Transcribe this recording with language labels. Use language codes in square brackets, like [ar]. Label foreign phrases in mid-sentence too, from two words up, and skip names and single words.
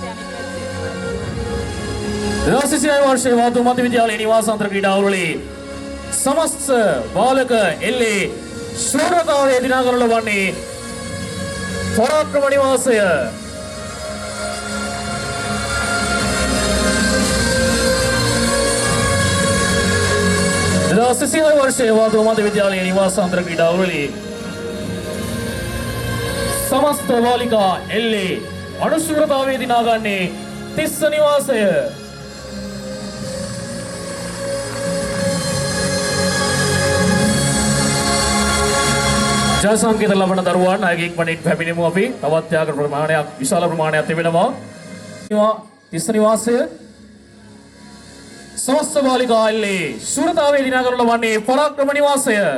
[si] 2026 वर्षයේ වාතු මධ්‍ය විද්‍යාලයේ නිවාසාන්තර ක්‍රීඩාවලදී සමස්ත බාලක එල්ලේ ශූරතාවයේ දිනාගනු ලබන්නේ පරාක්‍රම නිවාසය. वर्षයේ වාතු මධ්‍ය විද්‍යාලයේ නිවාසාන්තර ක්‍රීඩාවලදී සමස්ත බාලිකා එල්ලේ අනුශූරතාවේ දිනාගන්නේ තිස්ස නිවාසය. ජය සංකේත ලබන දරුවන් අයගේ ඉක්මනින් පැමිණෙමු අපි. තවත් ත්‍යාග ප්‍රමාණයක් විශාල ප්‍රමාණයක් තිබෙනවා. තිස්ස නිවාසය සමස්ත බාලිකා එල්ලේ ශූරතාවේ दिनाගනු ලබන්නේ පරාක්‍රම නිවාසය.